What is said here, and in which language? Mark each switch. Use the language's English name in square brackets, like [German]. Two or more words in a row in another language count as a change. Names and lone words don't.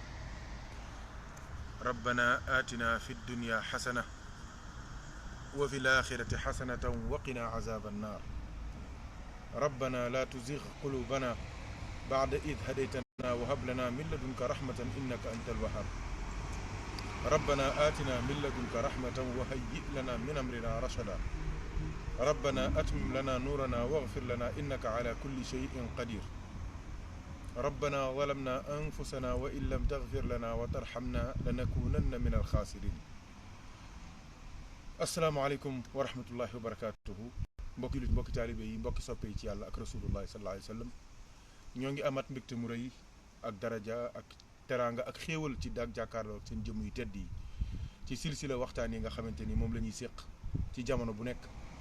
[Arabic] ربنا آتنا في الدنيا حسنة وفي الآخرة حسنة وقنا عذاب النار ربنا لا تزغ قلوبنا بعد إذ هديتنا وهب لنا من لدنك رحمة إنك أنت الوهاب ربنا آتنا من لدنك رحمة وهيئ لنا من أمرنا رشدا ربنا أتمم لنا نورنا واغفر لنا إنك على كل شيء قدير ربنا ظلمنا أنفسنا وإن لم تغفر لنا وترحمنا لنكونن من الخاسرين السلام عليكم ورحمة الله وبركاته [Wolof] mbokki lit mbokki taalibe yi mbokki soppe yi ci yàlla ak [Arabic] رسول الله صلى الله عليه وسلم [Wolof] ñoo ngi amat mbégte mu rëy ak daraja ak teraanga ak xéewal ci daag jàkkaarloo seen jëmm yu tedd yi ci silsila waxtaan yi nga xamante ni moom la ñuy séq ci jamono bu nekk